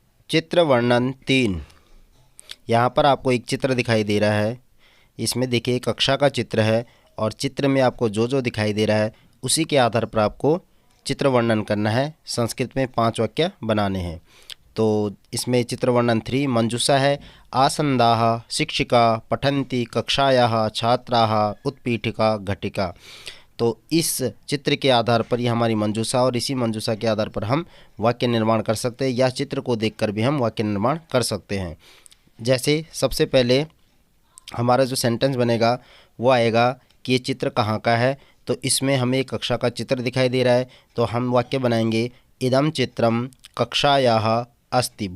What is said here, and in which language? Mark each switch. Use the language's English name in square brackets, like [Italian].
[Hindi] चित्र वर्णन 3 यहाँ पर आपको एक चित्र दिखाई दे रहा है। इसमें देखिए कक्षा का चित्र है और चित्र में आपको जो जो दिखाई दे रहा है उसी के आधार पर आपको चित्र वर्णन करना है। संस्कृत में 5 वाक्य बनाने हैं। तो इसमें चित्र वर्णन 3 मंजूषा है। [Sanskrit] आसन्दाः शिक्षिका पठन्ति कक्षायाः छात्राः उत्पीठिका घटिका। [Hindi] तो इस चित्र के आधार पर ये हमारी मंजूषा, और इसी मंजूषा के आधार पर हम वाक्य निर्माण कर सकते हैं, या चित्र को देखकर भी हम वाक्य निर्माण कर सकते हैं। जैसे सबसे पहले हमारा जो सेंटेंस बनेगा वो आएगा कि ये चित्र कहाँ का है, तो इसमें हमें एक कक्षा का चित्र दिखाई दे रहा है, तो हम वाक्य बनाएंगे [Sanskrit] इदं चित्रम कक्षायाः अस्ति।